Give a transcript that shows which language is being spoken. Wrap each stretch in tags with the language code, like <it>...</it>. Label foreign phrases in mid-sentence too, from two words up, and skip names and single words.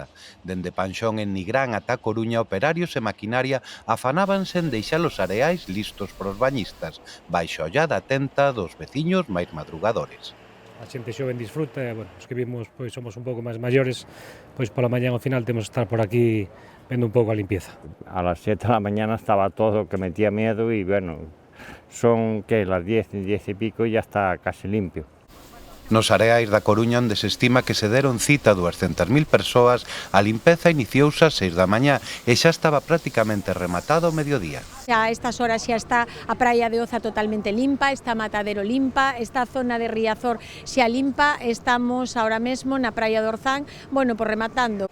<gl>Dende Panxón en Nigrán ata Coruña, operarios e maquinaria afanábanse en deixar os areais listos para os bañistas, baixo a ollada atenta dos veciños máis madrugadores. A xente xoven disfruta, os que vimos somos un pouco máis maiores, pola mañá ao final temos que estar por aquí vendo un pouco a limpieza.</gl> <es>A las 7 de la mañana estaba todo que metía miedo y son que las 10 y pico y ya está casi limpio.</es> <gl>Nos areais da Coruña, onde se estima que se deron cita 200.000 persoas, a limpeza iniciouse ás 6 da mañá e xa estaba prácticamente rematada ao mediodía. A estas horas xa está a praia de Oza totalmente limpa, está Matadero limpa, está a zona de Riazor xa limpa, estamos ahora mesmo na praia de Orzán, bueno, por rematando.</gl>